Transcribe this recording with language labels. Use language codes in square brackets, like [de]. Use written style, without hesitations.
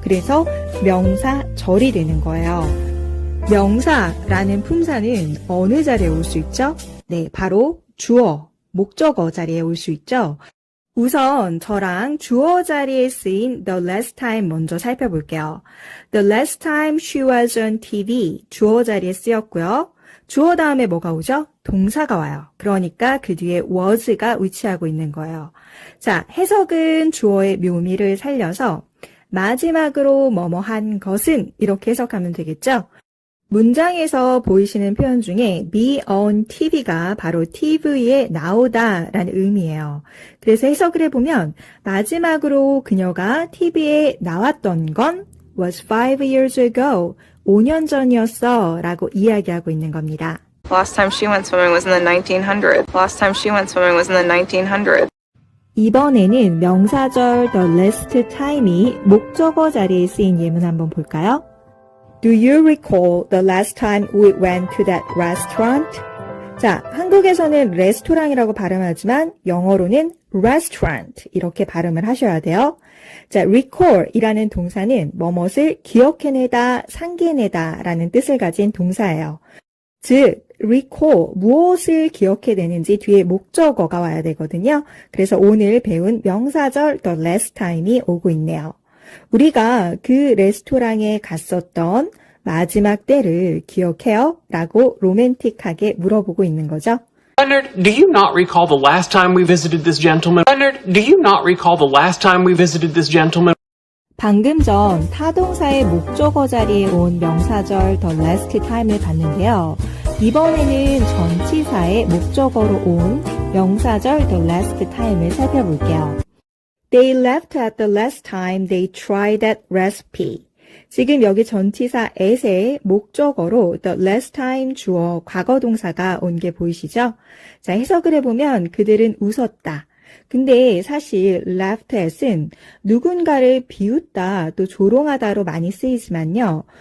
[ko] 그래서 명사절이 되는 거예요. 명사라는 품사는 어느 자리에 올 수 있죠? 네, 바로 주어, 목적어 자리에 올 수 있죠. 우선 저랑 주어 자리에 쓰인 the last time 먼저 살펴볼게요. [en] The last time she was on TV [ko] 주어 자리에 쓰였고요. 주어 다음에 뭐가 오죠? 동사가 와요. 그러니까 그 뒤에 was가 위치하고 있는 거예요. 자, 해석은 주어의 묘미를 살려서 마지막으로 뭐뭐 한 것은 이렇게 해석하면 되겠죠? 문장에서 보이시는 표현 중에 be on TV가 바로 TV에 나오다 라는 의미예요. 그래서 해석을 해보면 마지막으로 그녀가 TV에 나왔던 건 [en] was 5 years ago, [ko] 5년 전이었어 라고 이야기하고 있는 겁니다. [en] Last time she went swimming was in the 1900s. Last time she went swimming was in the 1900s. [ko] 이번에는 명사절 the last time이 목적어 자리에 쓰인 예문 한번 볼까요? [en] Do you recall the last time we went to that restaurant? [ko] 자, 한국에서는 레스토랑이라고 발음하지만 영어로는 restaurant 이렇게 발음을 하셔야 돼요. 자, recall 이라는 동사는 뭐뭇을 기억해내다, 상기해내다 라는 뜻을 가진 동사예요. 즉, recall, 무엇을 기억해내는지 뒤에 목적어가 와야 되거든요. 그래서 오늘 배운 명사절 the last time이 오고 있네요. 우리가 그 레스토랑에 갔었던 마지막 때를 기억해요? 라고 로맨틱하게 물어보고 있는 거죠. [en] Leonard, do you not recall the last time we visited this gentleman? Leonard, do you not recall the last time we visited this gentleman? [ko] 방금 전 타동사의 목적어 자리에 온 명사절 the last time을 봤는데요. 이번에는 전치사의 목적어로 온 명사절 the last time을 살펴볼게요. [en] They left at the last time they tried that recipe. [ko] 지금 여기 전치사 at의 목적어로 the last time 주어 과거 동사가 온 게 보이시죠? 자, 해석을 해보면 그들은 웃었다. 근데 사실 laughed at은 누군가를 비웃다 또 조롱하다로 많이 쓰이지만요.